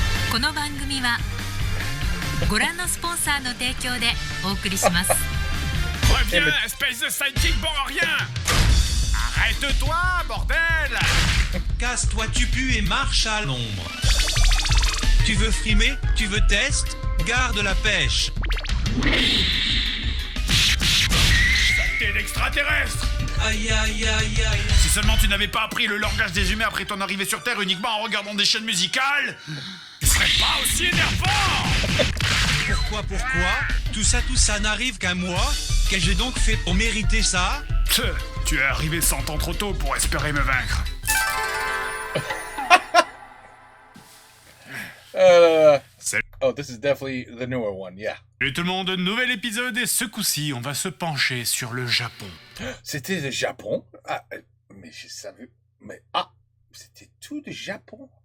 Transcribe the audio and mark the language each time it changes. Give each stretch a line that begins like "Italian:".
Japanese: この番組はご覧のスポンサーの提供でお送りします。
French: Reviens, espèce de sidekick bon à rien! Arrête-toi, bordel! Casse-toi, tu pues et marche à l'ombre. Tu veux frimer? Tu veux test? Garde la pêche. Saleté d'extraterrestre! Aïe aïe aïe aïe. Si seulement tu n'avais pas appris le langage des humains après ton arrivée sur Terre uniquement en regardant des chaînes musicales, tu serais pas aussi énervant! Pourquoi? Tout ça n'arrive qu'à moi? Qu'ai-je donc fait pour mériter ça? Tu es arrivé 100 ans trop tôt pour espérer me vaincre.
English: Oh, this is definitely the newer one, yeah.
French: Salut tout le monde, nouvel épisode et ce coup-ci, on va se pencher sur le Japon. C'était le Japon? Ah, mais je savais... Mais, c'était tout du Japon?